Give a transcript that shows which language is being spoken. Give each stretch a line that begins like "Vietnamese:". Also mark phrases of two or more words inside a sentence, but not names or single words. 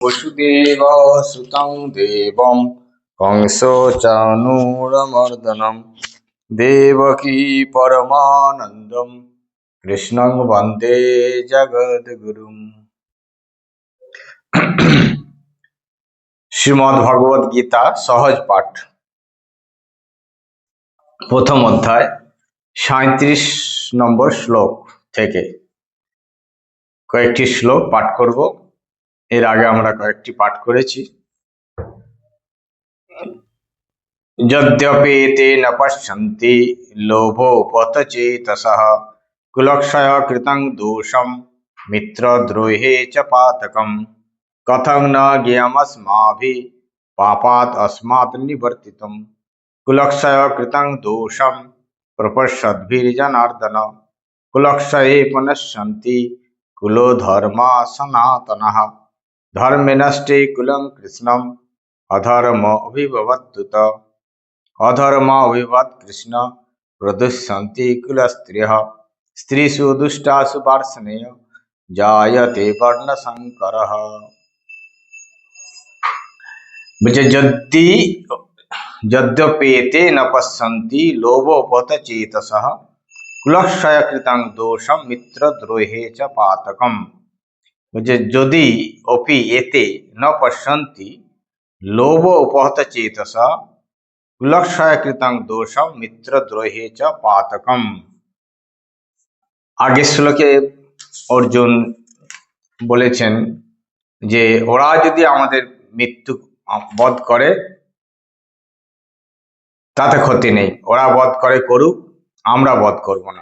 Sanskrit: वसुदेव सुतं देवं कंसो चाणूरमर्दनं देवकी परमानन्दं कृष्णं वन्दे जगद्गुरुम्।
Bangla: শ্রীমদ্ ভগবদ গীতা সহজ পাঠ প্রথম অধ্যায় 37 নম্বর শ্লোক থেকে কয়েকটি শ্লোক পাঠ করব। এর আগে আমরা কয়েকটি পাঠ করেছি।
Sanskrit: यद्यपि न पश्यन्ति लोभोपहतचेतसः कुलक्षय कृतं दोषम मित्रद्रोहे च पातकम कथं न ज्ञेयमस्माभिः पापात् अस्मात् निवर्तितुम् कुलक्षय कृतं दोषं प्रपश्यद्भिर्जनार्दन कुलक्षये पुनश्यन्ति कुलो धर्मा सनातनः धर्मे नष्टे कुलं कृष्णम् अधर्म अभिभवत्युत अधर्माभिभवत् कृष्ण प्रदुष्यन्ति कुलस्त्रियः स्त्रीषु दुष्टासु वार्ष्णेय जायते वर्णसंकरः। यद्यपेते न पश्यन्ति लोभोपहतचेतसः कुलक्षय कृतं दोषं मित्रद्रोहे च पातकम्। यदि अपि एते न पश्यन्ति लोभोपहतचेतसः कुलक्षय कृतं दोषम मित्रद्रोहे च पातकम।
Bangla: আগের শ্লোকে অর্জুন বলেছেন যে ওরা যদি আমাদের মৃত্যু বধ করে তাতে ক্ষতি নেই, ওরা বধ করে করুক, আমরা বধ করব না।